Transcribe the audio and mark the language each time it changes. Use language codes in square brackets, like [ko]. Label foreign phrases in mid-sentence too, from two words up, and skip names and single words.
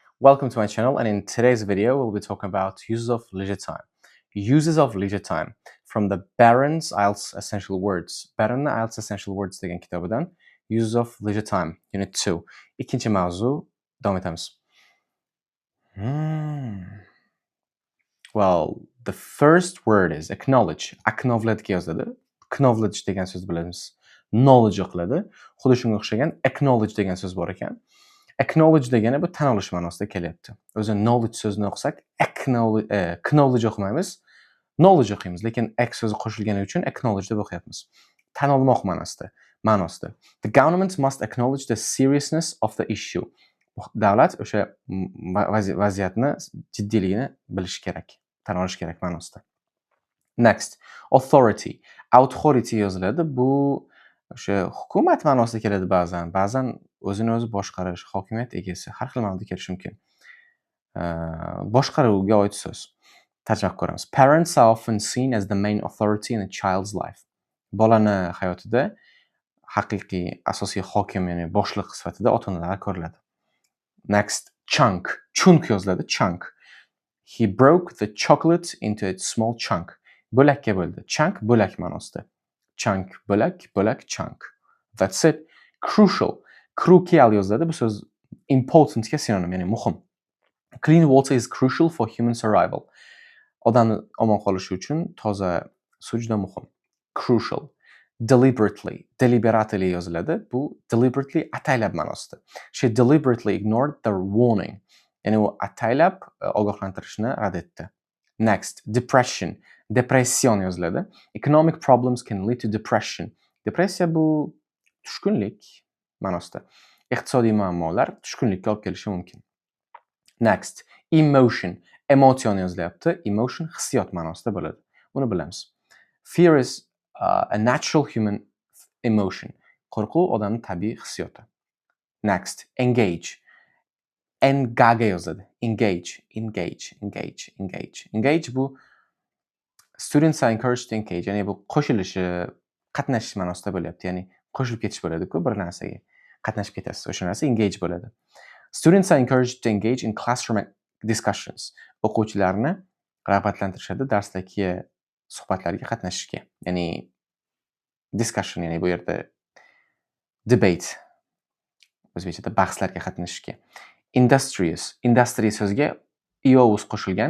[en] Welcome to my channel, and in today's video we'll be talking about uses of leisure time. Uses of leisure time from the Barron's IELTS Essential Words. [uz] Barron's IELTS Essential Words degan kitobidan Uses of leisure time unit 2. İkinci mavzu davom etamiz. [en] Well, the first word is acknowledge. [uz] Acknowledge yozadi. Acknowledge degan so'z bilamiz. Knowledge o'qiladi. Xuddi shunga o'xshagan acknowledge degan so'z bor ekan. Acknowledge degani bu tan olish ma'nosida kelyapti. O'zi knowledge so'zini o'qisak, knowledge o'qimaymiz, knowledge o'qiymiz, lekin ek so'zi qo'shilgani uchun acknowledge deb o'qiyapmiz. Tan olmoq ma'nosida. [en] The government must acknowledge the seriousness of the issue. [uz] Davlat o'sha vaziyatni jiddiyligini bilishi kerak, tan olish kerak ma'nosida. [en] Next, authority. Authority yoziladi. [uz] Bu o'sha hukumat ma'nosida keladi ba'zan o'zini o'zi boshqarish, hokimiyat egasi, har xil ma'noda kelishi mumkin. Boshqaruvga oid so'z. Tarjima qilib ko'ramiz. [en] Parents are often seen as the main authority in a child's life. [uz] Bolani hayotida haqiqiy asosiy hokim, ya'ni boshliq sifatida ota-onalar ko'riladi. [en] Next, chunk. Chunk yoziladi, chunk. He broke the chocolate into a small chunk. [uz] Bo'lakka bo'ldi. Chunk bo'lak ma'nosida. Chunk bo'lak chunk. [en] That's it. Crucial. Crucial yoziladi. [uz] Bu so'z important ga sinonim, ya'ni muhim. [en] Clean water is crucial for human survival. [uz] Odamni omon qolishi uchun toza suv juda muhim. Crucial. Deliberately yoziladi. Bu deliberately ataylab ma'nosida. [en] She deliberately ignored the warning. [uz] Ya'ni u ataylab ogohlantirishni rad etdi. [en] Next, depression. Depression yoziladi. Economic problems can lead to depression. [uz] Depressiya bu tushkunlik ma'nosida. Iqtisodiy muammolar tushkunlikka olib kelishi mumkin. [en] Next, emotion. Emotion yozilyapti. [uz] Emotion hissiyot ma'nosida bo'ladi. Buni bilamiz. [en] Fear is a natural human emotion. [uz] Qo'rquv odamning tabiiy hissiyoti. [en] Next, engage. Engage yozadi. Engage bu students are encouraged to engage. [uz] Ya'ni bu qo'shilishi, qatnashish ma'nosida bo'lyapti. Ya'ni qo'shilib ketish bo'ladi-ku bir narsaga. Qatnashib ketasiz. O'sha narsa engage bo'ladi. [en] Students are encouraged to engage in classroom discussions. [uz] O'quvchilarni rag'batlantirishadi darsdagi suhbatlarga qatnashishga. Ya'ni discussion, ya'ni bu yerda debate. O'zbekchada bahslarga qatnashishga. Industrious so'zga ious qo'shilgan.